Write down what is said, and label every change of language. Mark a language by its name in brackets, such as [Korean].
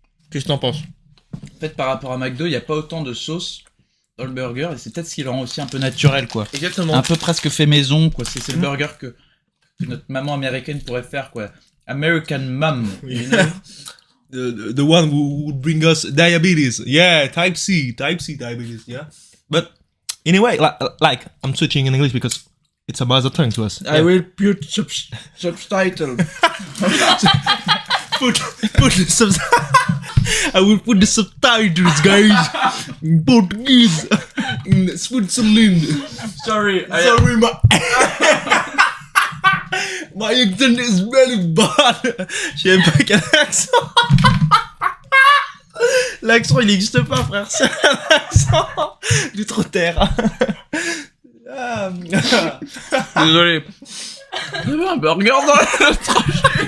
[French] Qu'est-ce que t'en penses? En fait, par rapport à McDo, il n'y a pas autant de sauce dans le burger et c'est peut-être ce qui le rend aussi un peu naturel, quoi. Exactement. Un peu presque fait maison, quoi. C'est le burger que notre maman américaine pourrait faire, quoi. [English] American mom. [French] Oui. [English] You know? The one who would bring us diabetes. Yeah, type C diabetes, yeah. But anyway, like I'm switching in English because it's a mother tongue to us. I will put subtitle. Put the I will put the subtitles, guys, in Portuguese, in Switzerland. Sorry. Sorry, my accent is very bad. [French] Je sais même pas quel accent. L'accent, il n'existe pas, frère. C'est un accent du trotterre. Désolé. Il y avait un burger dans la tranche.